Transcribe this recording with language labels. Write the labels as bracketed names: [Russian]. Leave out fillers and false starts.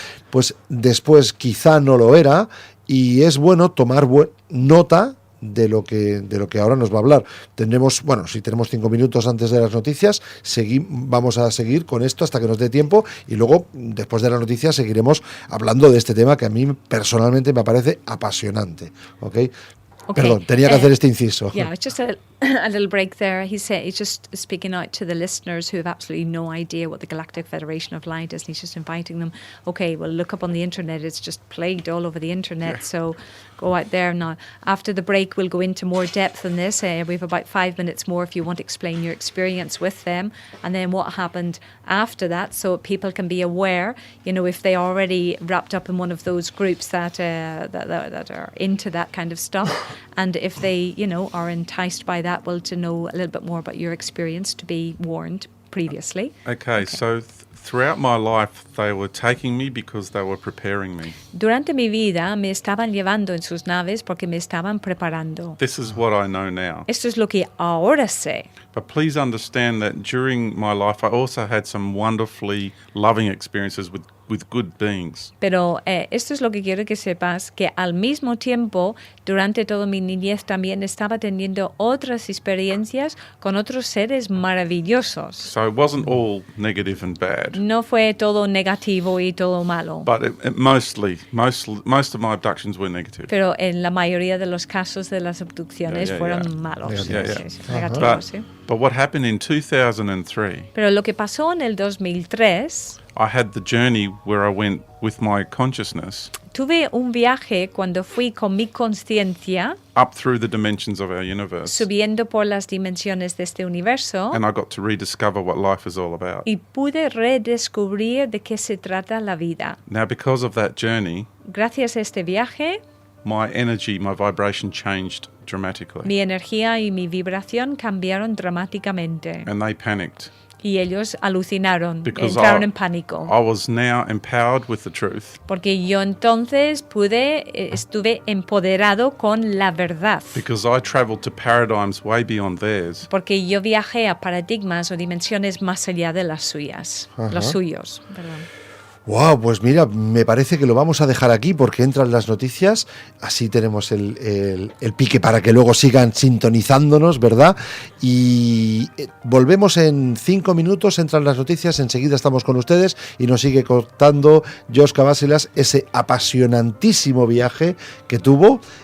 [Spanish] Pues después quizá no lo era, y es bueno tomar nota de lo que ahora nos va a hablar. Si tenemos 5 minutos antes de las noticias, vamos a seguir con esto hasta que nos dé tiempo, y luego, después de las noticias, seguiremos hablando de este tema que a mí personalmente me parece apasionante. ¿Okay? Perdón, tenía que hacer este inciso. [English] Yeah, it's just a little break there. He's just speaking out to the listeners who have absolutely no idea what the Galactic Federation of Light is, and he's just inviting them, okay, well, look up on the internet. It's just plagued all over the internet, so go out there now. After the break, we'll go into more depth on this. We have about 5 minutes more if you want to explain your experience with them, and then what happened after that, so people can be aware, if they already wrapped up in one of those groups that are into that kind of stuff. And if they, are enticed by that, well, to know a little bit more about your experience, to be warned previously. Okay. So throughout my life, they were taking me because they were preparing me. [Spanish] Durante mi vida me estaban llevando en sus naves porque me estaban preparando. [English] This is what I know now. [Spanish] Esto es lo que ahora sé. [English] But please understand that during my life, I also had some wonderfully loving experiences with good beings. [Spanish] Pero esto es lo que quiero que sepas, que al mismo tiempo, durante toda mi niñez también estaba teniendo otras experiencias con otros seres maravillosos. [English] So it wasn't all negative and bad. [Spanish] No fue todo negativo y todo malo. [English] But most of my abductions were negative. [Spanish] Pero en la mayoría de los casos de las abducciones fueron malos. Negativos, sí. [English] But what happened in 2003, [Spanish] Pero lo que pasó en el 2003, [English] I had the journey where I went with my consciousness [Spanish] tuve un viaje cuando fui con mi conciencia [English] up through the dimensions of our universe. [Spanish] subiendo por las dimensiones de este universo [English] And I got to rediscover what life is all about. [Spanish] y pude redescubrir de qué se trata la vida. [English] Now, because of that journey, [Spanish] Gracias a este viaje, [English] my energy, my vibration changed dramatically. [Spanish] mi energía y mi vibración cambiaron dramáticamente. [English] And they panicked. [Spanish] Y ellos alucinaron, [English] Because [Spanish] entraron en pánico. [English] I was now empowered with the truth. [Spanish] Porque yo entonces estuve empoderado con la verdad. [English] Because I traveled to paradigms way beyond theirs. [Spanish] Porque yo viajé a paradigmas o dimensiones más allá de las suyas, los suyos. Perdón. Wow, pues mira, me parece que lo vamos a dejar aquí porque entran las noticias, así tenemos el pique para que luego sigan sintonizándonos, ¿verdad? Y volvemos en 5 minutos, entran las noticias, enseguida estamos con ustedes y nos sigue contando Josh Cabaselas ese apasionantísimo viaje que tuvo.